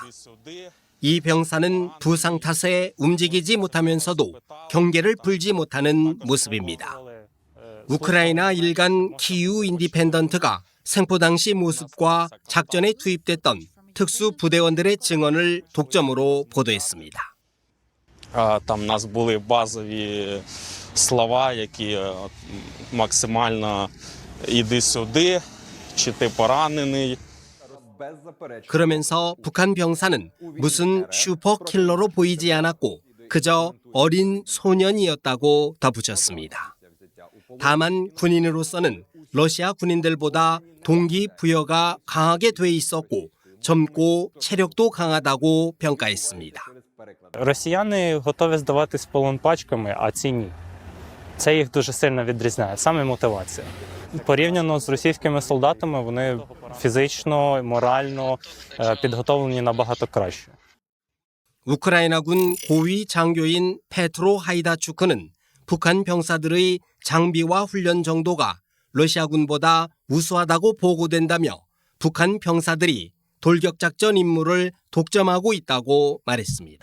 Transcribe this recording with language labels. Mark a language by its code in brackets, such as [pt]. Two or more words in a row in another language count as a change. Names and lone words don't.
[ko] 이 병사는 부상 탓에 움직이지 못하면서도 경계를 풀지 못하는 모습입니다. 우크라이나 일간 키우 인디펜던트가 생포 당시 모습과 작전에 투입됐던 특수부대원들의 증언을 독점으로 보도했습니다. [uk] Там у нас були базові слова, які максимально «іди сюди», чи ти поранений. [ko] 그러면서 북한 병사는 무슨 슈퍼킬러로 보이지 않았고 그저 어린 소년이었다고 덧붙였습니다. 다만 군인으로서는 러시아 군인들보다 동기부여가 강하게 돼 있었고 젊고 체력도 강하다고 평가했습니다. [uk] Росіяни готові здаватись в полон пачками, а ці ні. Це їх дуже сильно відрізняє, саме мотивація. Порівняно з російськими солдатами, вони фізично, морально підготовлені набагато краще. [ko] 우크라이나군 고위 장교인 페트로 하이다추크는 북한 병사들의 장비와 훈련 정도가 러시아군보다 우수하다고 보고된다며 북한 병사들이 돌격작전 임무를 독점하고 있다고 말했습니다.